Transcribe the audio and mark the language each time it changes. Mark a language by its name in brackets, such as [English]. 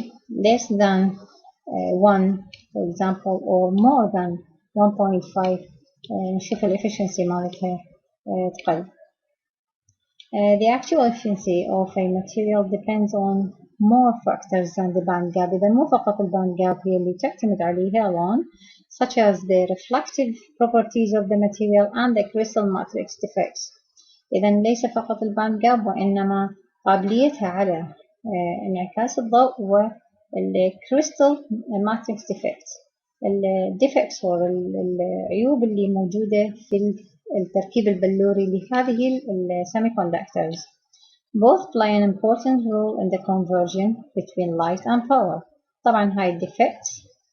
[English] Less than 1 for example or more than 1.5 نشوف ال efficiency [Arabic] مالتها تقل. [English] The actual efficiency of a material depends on more factors than the band gap. [Arabic] إذا مو فقط الباند جاب هي اللي تعتمد عليها [English] alone, such as the reflective properties of the material and the crystal matrix defects. [Arabic] إذا ليس فقط الباند جاب وإنما قابليتها على انعكاس الضوء والcrystal matrix defects. الديفكتس والعيوب اللي موجودة في التركيب البلوري لهذه semiconductors. [English] Both play an important role in the conversion between light and power. [Arabic] طبعا هاي [English] defects